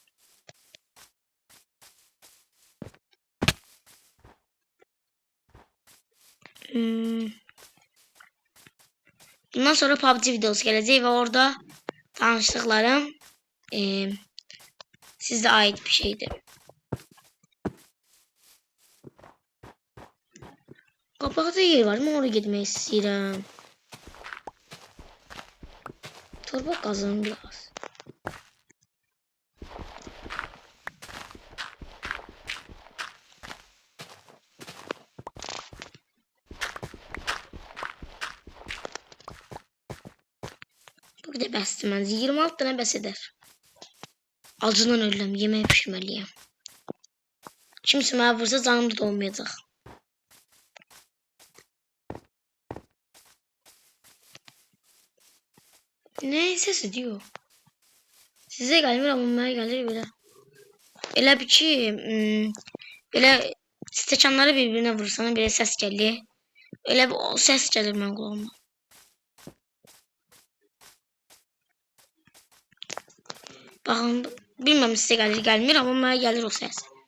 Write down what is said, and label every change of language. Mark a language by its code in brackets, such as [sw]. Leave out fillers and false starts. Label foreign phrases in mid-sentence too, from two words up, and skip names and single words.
[tr] Bundan sonra PUBG videosu gelecek ve orada tanıştıklarım size ait bir şeydir. Kapakta yer var mı? Oraya gitmek istiyorum. Torba kazanım biraz. [az] Burada bəsdir mən. [tr] 26 tane [az] bəs edər. [tr] Acından ölürüm. Yemeği pişirmeliyim. [az] Kimsə mənə vursa canım da olmayacaq. [tr] Ne sesi diyor? Size gelmir ama bana gelir bile. [az] Elə bir ki, belə stəkanları bir-birinə vursana belə səs gəlir. Elə bir o səs gəlir mənim qulağıma. Baxın, bilməm sizə gəlir, gəlmir amma mənə gəlir o səs.